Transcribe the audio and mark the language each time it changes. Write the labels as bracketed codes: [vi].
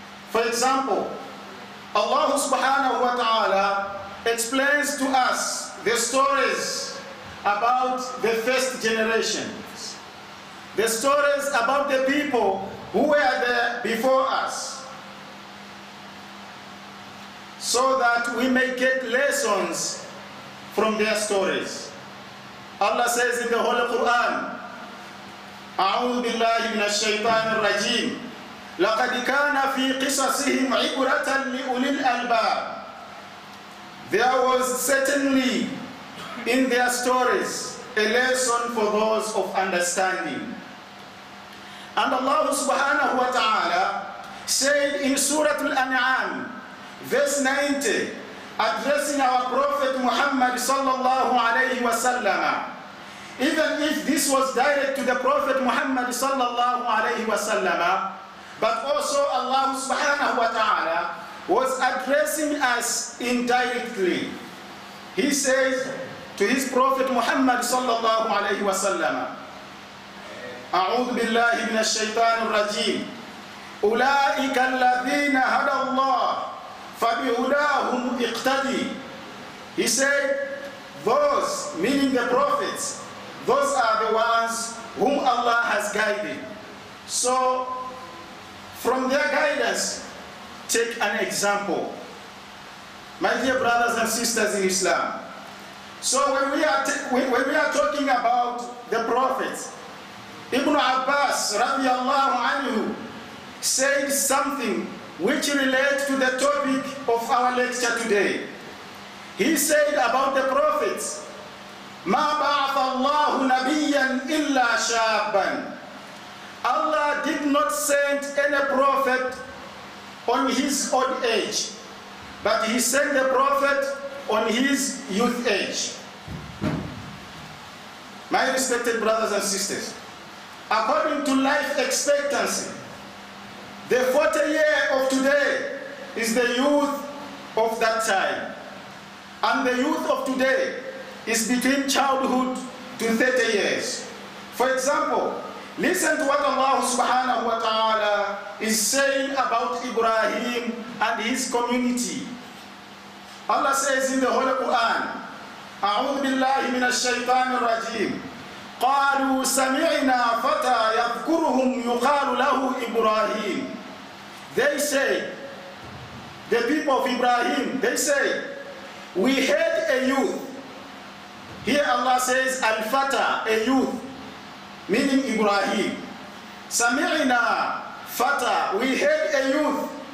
[en] For example, Allah subhanahu wa ta'ala explains to us the stories about the first generations, the stories about the people who were there before us, so that we may get lessons from their stories. Allah says in the Holy Quran, [ar] أعوذ بالله من الشيطان الرجيم لقد كان في قصصهم عبرة لأولي الألباب. [en] There was certainly in their stories a lesson for those of understanding. And Allah subhanahu wa ta'ala said in Surah Al-An'am, verse 90, addressing our Prophet Muhammad sallallahu alayhi wa sallam, even if this was direct to the Prophet Muhammad sallallahu alayhi wa sallam, but also Allah subhanahu wa ta'ala was addressing us indirectly. He says to his Prophet Muhammad sallallahu alayhi wa sallam, [ar] أعوذ بالله من الشيطان الرجيم أولئك الذين هدى الله فبهداهم اقتدي. [en] He said, those, meaning the prophets, those are the ones whom Allah has guided. So, from their guidance, take an example. My dear brothers and sisters in Islam, so when we are talking about the prophets, Ibn Abbas radiallahu anhu said something which relates to the topic of our lecture today. He said about the prophets, [ar] مَا بَعَثَ اللَّهُ نَبِيًّا إِلَّا شَابًا. [en] Allah did not send any prophet on his old age, but he sent the prophet on his youth age. My respected brothers and sisters, according to life expectancy, the 40 year of today is the youth of that time. And the youth of today is between childhood to 30 years. For example, listen to what Allah subhanahu wa ta'ala is saying about Ibrahim and his community. Allah says in the Holy Quran, [ar] أعوذ بالله من الشيطان الرجيم قالوا سمعنا فتى يذكرهم يقال له إبراهيم. [en] They say, the people of Ibrahim, they say, we heard a youth. Here Allah says Al-Fata, a youth, meaning Ibrahim. Sami'na Fata, we heard a youth.